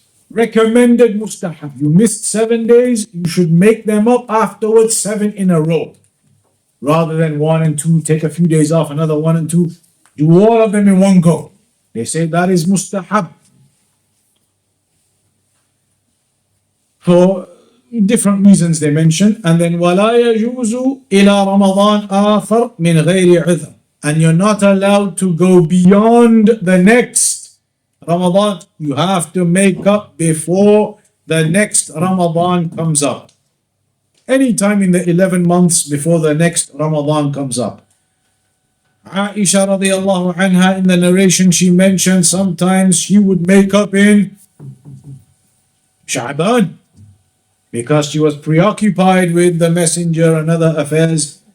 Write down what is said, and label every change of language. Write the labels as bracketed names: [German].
[English] Recommended mustahab. You missed 7 days, you should make them up afterwards 7 in a row. Rather than 1 and 2, take a few days off, another 1 and 2. Do all of them in one go. They say that is mustahab. For different reasons they mention. And then [Arabic] وَلَا يَجُوزُ إِلَى رَمَضَانَ آخَرْ مِنْ غَيْرِ عُذْرٍ. [English] And you're not allowed to go beyond the next Ramadan. You have to make up before the next Ramadan comes up. Anytime in the 11 months before the next Ramadan comes up. Aisha radiallahu anha, in the narration, she mentioned sometimes she would make up in Sha'ban because she was preoccupied with the messenger and other affairs.